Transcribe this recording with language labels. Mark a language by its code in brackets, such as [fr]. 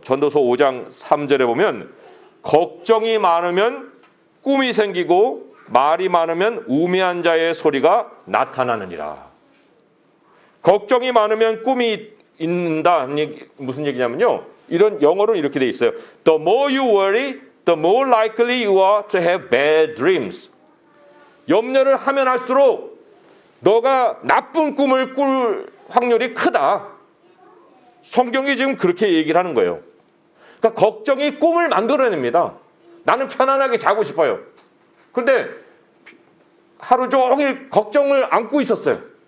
[ko] 전도서 5장 3절에 보면 걱정이 많으면 꿈이 생기고 말이 많으면 우매한 자의 소리가 나타나느니라. 걱정이 많으면 꿈이 있는다. 무슨 얘기냐면요. 이런 영어로는 이렇게 돼 있어요. [en] The more you worry, the more likely you are to have bad dreams. [ko] 염려를 하면 할수록 너가 나쁜 꿈을 꿀 확률이 크다. 성경이 지금 그렇게 얘기를 하는 거예요. 그러니까 걱정이 꿈을 만들어냅니다. 나는 편안하게 자고 싶어요. 그런데 하루 종일 걱정을 안고 있었어요.